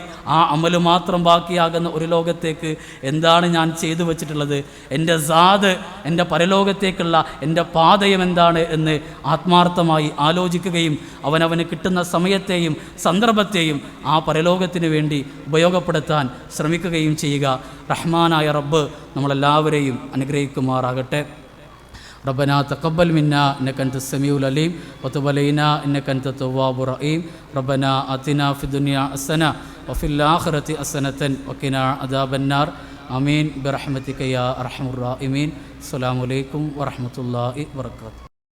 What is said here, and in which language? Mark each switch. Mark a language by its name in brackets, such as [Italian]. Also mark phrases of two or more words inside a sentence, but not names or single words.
[Malayalam] ആ അമല് മാത്രം ബാക്കിയാകുന്ന ഒരു ലോകത്തേക്ക് എന്താണ് ഞാൻ ചെയ്തു വച്ചിട്ടുള്ളത്, എൻ്റെ സാദ്, എൻ്റെ പരലോകത്തേക്കുള്ള എൻ്റെ പാതയം എന്താണ് എന്ന് ആത്മാർത്ഥമായി ആലോചിക്കുകയും അവനവന് കിട്ടുന്ന സമയത്തെയും സന്ദർഭത്തെയും ആ പരലോകത്തിന് വേണ്ടി ഉപയോഗപ്പെടുത്താൻ ശ്രമിക്കുകയും ചെയ്യുക. റഹ്മാനായ റബ്ബ് നമ്മളെല്ലാവരെയും അനുഗ്രഹിക്കുമാറാകട്ടെ. [Arabic] ربنا تقبل منا إنك أنت السميع العليم وتب علينا إنك أنت التواب الرحيم. ربنا آتنا في الدنيا حسنة وفي الآخرة حسنة وقنا عذاب النار. آمين برحمتك يا أرحم الراحمين. السلام عليكم ورحمة الله وبركاته.